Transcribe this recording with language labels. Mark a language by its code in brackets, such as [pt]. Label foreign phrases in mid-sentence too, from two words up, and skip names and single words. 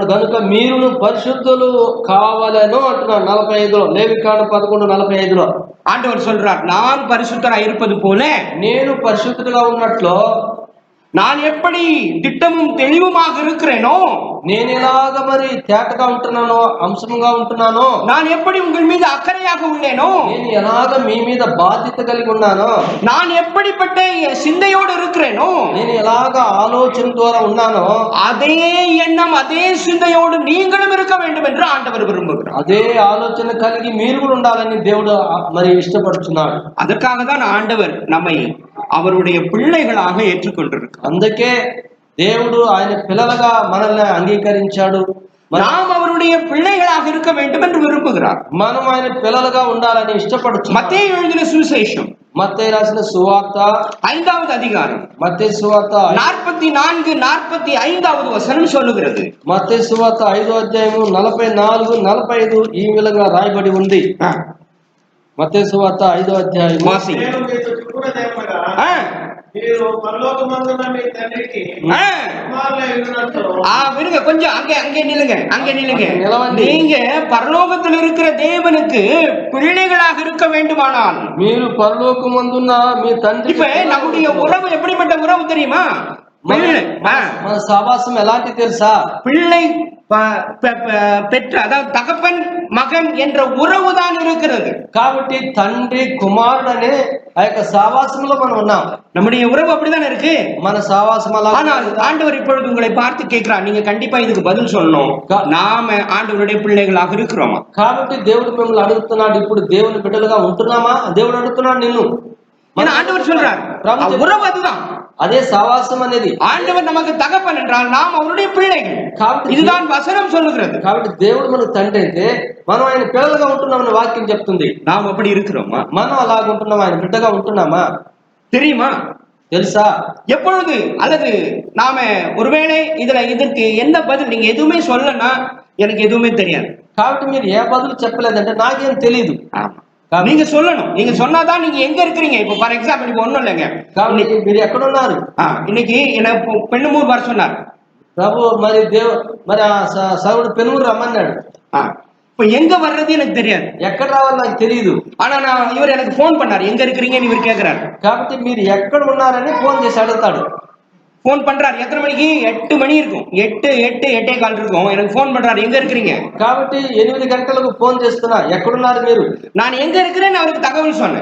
[te] కనుక మీరును పరిశుద్ధులు కావాలను అంటున్నాడు. 45లో లేవికాండం 11:45లో [ta] ஆண்டவர் சொல்றார், நான் பரிசுத்தராய் இருப்பது போல [te] నేను పరిశుద్ధులుగా ఉన్నట్లు [ta] நான் எப்படி திட்டமும் தெளிவுமாக இருக்கிறேனோ, [te] నేను ఎలాగ మరి తేటగా ఉంటున్నానో అంశంగా ఉంటున్నానో, [ta] நான் எப்படி உங்கள் மீது அக்கறையாக உள்ளேனோ, [te] నేను ఎలాగ మీ మీద బాధ్యత కలిగి ఉన్నానో, [ta] நான் எப்படிப்பட்ட சிந்தையோடு இருக்கிறேனோ, [te] నేను ఎలాగ ఆలోచన ద్వారా ఉన్నానో [ta] அதே எண்ணம் அதே சிந்தையோடு நீங்களும் இருக்க வேண்டும் என்று ஆண்டவர் விரும்புகிறார். [te] అదే ఆలోచన కలిగి మీరు కూడా ఉండాలని దేవుడు మరి ఇష్టపడుతున్నాడు. [ta] அதற்காக தான் ஆண்டவர் நம்மை அவருடைய பிள்ளைகளாக ஏற்றுக்கொண்டிருக்கிறார். [te] అందుకే దేవుడు ఆయన పిల్లలుగా మనల్ని అంగీకరించాడు. [ta] நாம் அவருடைய பிள்ளைகளாக இருக்க வேண்டும் என்று விரும்புகிறார். [te] మనం ఆయన పిల్లలుగా ఉండాలని ఇష్టపడుతున్నాం. [ta] மத்தேயு எழுதின சுவிசேஷம், [te] మత్తయి రాసిన సువార్త [ta] 5வது அதிகாரம், [te] మత్తయి సువార్త [ta] 44-45வது వచనం சொல்லுகிறது. [te] మత్తయి సువార్త 5వ అధ్యాయము 44-45 ఈ విధంగా రాయబడి ఉంది. మత్తయి సువార్త 5వ అధ్యాయం [ta] விடுங்க கொஞ்சம், அங்கே நில்லுங்க, அங்கே நில்லுங்க. நீங்க பரலோகத்தில் இருக்கிற தேவனுக்கு பிள்ளைகளாக இருக்க வேண்டுமானால், [te] మీరు పరలోకమందున్న మీ తండ్రి, [ta] இப்ப நம்முடைய உறவு எப்படிப்பட்ட உறவு தெரியுமா? பிள்ளை [te] మన సహవాసం ఎలాంటి తెలుసా? [ta] பிள்ளை பெற்ற அதாவது தகப்பன் மகன் என்ற உறவு தான் இருக்கிறது. [te] కాబట్టి తండ్రి కుమారుడు అనే ఆ యొక్క సహవాసంలో మనం ఉన్నాం. [ta] நம்முடைய உறவு அப்படிதானே இருக்கு. [te] మన సహవాసం అలా. [ta] ஆனால் ஆண்டவர் இப்பொழுது உங்களை பார்த்து கேட்கிறார், நீங்க கண்டிப்பா இதுக்கு பதில் சொல்லணும். நாம ஆண்டவருடைய பிள்ளைகளாக இருக்கிறோமா? [te] కాబట్టి దేవుడు మిమ్మల్ని అడుగుతున్నాడు, ఇప్పుడు దేవుని బిడ్డలుగా ఉంటున్నామా? దేవుడు అడుగుతున్నాడు నిన్ను. [ta] మన ஆண்டவர் சொல்றார், உறவு அதுதான். [te] అదే సహవాసం అనేది. [ta] ஆண்டவர் நமக்கு தகப்பன் என்றால் நாம் அவருடைய பிள்ளைகள். కాబట్టి இதுதான் வசனம் சொல்லுகிறது. [te] కాబట్టి దేవుడు మనకు తండ్రి అయితే మనం ఆయన పిల్లలుగా ఉంటున్నామని వాక్యం చెప్తుంది. [ta] நாம் அப்படி இருக்கிறோமா? [te] మనం అలాగ ఉంటున్నామా? ఆయన బిడ్డగా ఉంటున్నామా? [ta] தெரியுமா? [te] తెలుసా? [ta] எப்பொழுது அல்லது நாம ஒருவேளை இதற்கு என்ன பதில் நீங்க எதுவுமே சொல்லனா எனக்கு எதுவுமே தெரியாது. [te] కాబట్టి మీరు ఏ బదులు చెప్పలేదంటే నాకేం తెలియదు. [ta] நீங்க சொல்லணும். நீங்க சொன்னாதான் நீங்க எங்க இருக்கிறீங்க. இப்ப [en] for example [ta] இப்ப ஒண்ணும் இல்லைங்க, [te] మీరు ఎక్కడ ఉన్నారు? [ta] இன்னைக்கு எனக்கு பெண்ணுமூர் வர சொன்னார் [te] ప్రభు. మరి మరి సౌడు పెనుమూరు రమ్మన్నాడు. [ta] இப்ப எங்க வர்றது எனக்கு தெரியாது, [te] ఎక్కడ రావాలో నాకు తెలియదు. [ta] ஆனா இவர் எனக்கு போன் பண்ணாரு, எங்க இருக்கிறீங்கன்னு இவர் கேக்குறாரு. [te] కాబట్టి మీరు ఎక్కడ ఉన్నారని ఫోన్ చేసి అడుగుతాడు. [ta] போன் பண்றாரு. எத்தனை மணிக்கு? 8 மணி இருக்கும். 8:15 இருக்கும். எனக்கு போன் பண்றாரு, எங்க இருக்கிறீங்க? [te] కాబట్టి 8 గంటలకు ఫోన్ చేస్తున్నా, ఎక్కడున్నారు మీరు? [ta] நான் எங்க இருக்கிறேன்னு அவருக்கு தகவல் சொன்னேன்.